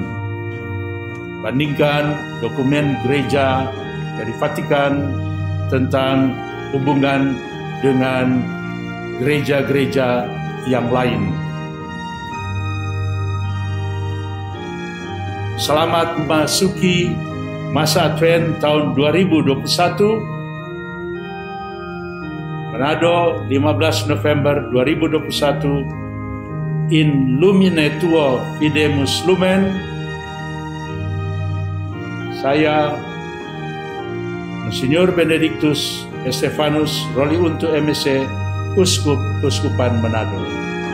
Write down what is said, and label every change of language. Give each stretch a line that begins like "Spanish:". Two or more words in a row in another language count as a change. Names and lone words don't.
Indonesian: Bandingkan dokumen gereja dari Vatikan tentang hubungan dengan gereja-gereja yang lain. Selamat memasuki masa Advent tahun 2021. Manado, 15 November 2021.
Latin: In lumine tuo fidemus lumen.
Indonesian: Saya, Monsignor Benedictus Estefanus Roli Untu MSc, Uskup Uskupan Manado.